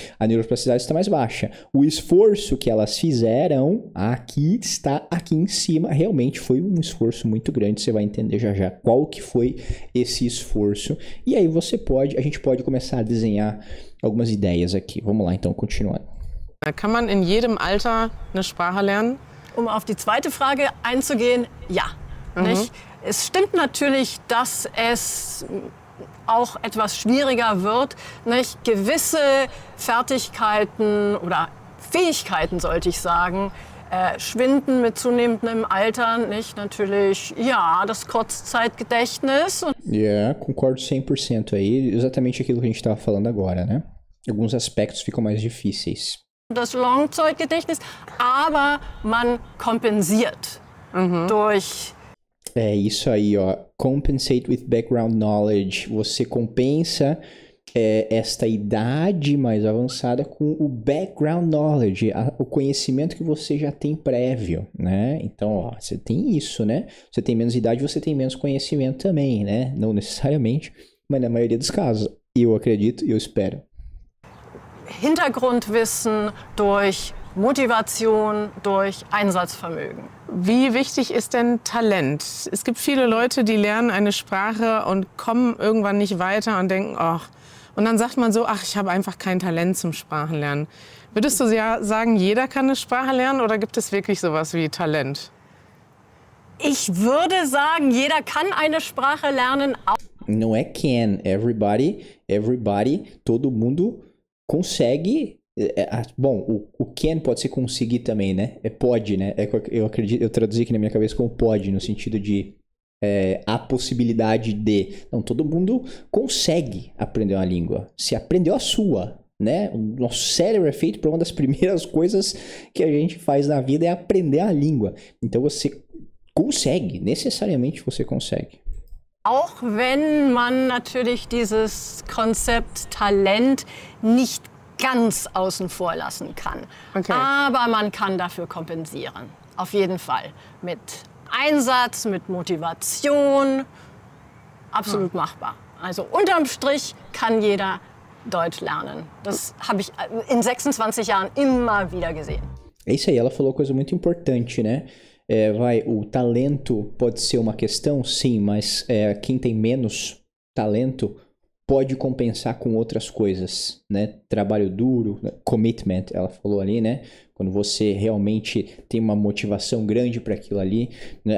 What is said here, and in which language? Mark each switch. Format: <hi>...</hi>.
<pt>A neuroplasticidade está mais baixa. O esforço que elas fizeram, aqui está, aqui em cima, realmente foi um esforço muito grande. Você vai entender já já qual que foi esse esforço. E aí a gente pode começar a desenhar algumas ideias aqui. Vamos lá, então, continuando.</pt> <de>Kann man in jedem Alter eine Sprache lernen? Auf die zweite Frage einzugehen, ja. Nicht? Es stimmt natürlich, dass es auch etwas schwieriger wird, nicht? Gewisse Fertigkeiten oder Fähigkeiten, sollte ich sagen, schwinden mit zunehmendem Alter, nicht? Natürlich, ja, das Kurzzeitgedächtnis.</de> <pt>Concordo 100% aí, exatamente aquilo que a gente estava falando agora, né? Alguns aspectos ficam mais difíceis.</pt> <de>Das Langzeitgedächtnis, aber man kompensiert durch...</de> <pt>É isso aí, ó.</pt> <en>Compensate with background knowledge.</en> <pt>Você compensa esta idade mais avançada com o background knowledge, o conhecimento que você já tem prévio, né? Então, ó, você tem isso, né? Você tem menos idade, você tem menos conhecimento também, né? Não necessariamente, mas na maioria dos casos. Eu acredito e eu espero.</pt> <de>Hintergrundwissen durch Motivation, durch Einsatzvermögen. Wie wichtig ist denn Talent? Es gibt viele Leute, die lernen eine Sprache und kommen irgendwann nicht weiter und denken, ach, und dann sagt man so, ach, ich habe einfach kein Talent zum Sprachenlernen. Würdest du sagen, jeder kann eine Sprache lernen oder gibt es wirklich sowas wie Talent? Ich würde sagen, jeder kann eine Sprache lernen.</de> <pt>Não é can, everybody, todo mundo consegue. Bom, o can pode ser conseguir também, né? É pode, né? Eu acredito, eu traduzi aqui na minha cabeça como pode, no sentido de a possibilidade de. Não, todo mundo consegue aprender uma língua. Se aprendeu a sua, né? O nosso cérebro é feito para uma das primeiras coisas que a gente faz na vida é aprender a língua. Então você consegue, necessariamente você consegue.</pt> <de>Auch wenn man natürlich dieses Konzept Talent nicht ganz außen vor lassen kann. Okay. Aber man kann dafür kompensieren. Auf jeden Fall. Mit Einsatz, mit Motivation. Absolut machbar. Also unterm Strich kann jeder Deutsch lernen. Das habe ich in 26 Jahren immer wieder gesehen.</de> <pt>É isso aí, ela falou uma coisa muito importante, né? O talento pode ser uma questão, sim, mas quem tem menos talento pode compensar com outras coisas, né? Trabalho duro, commitment, ela falou ali, né? Quando você realmente tem uma motivação grande para aquilo ali, né?</pt>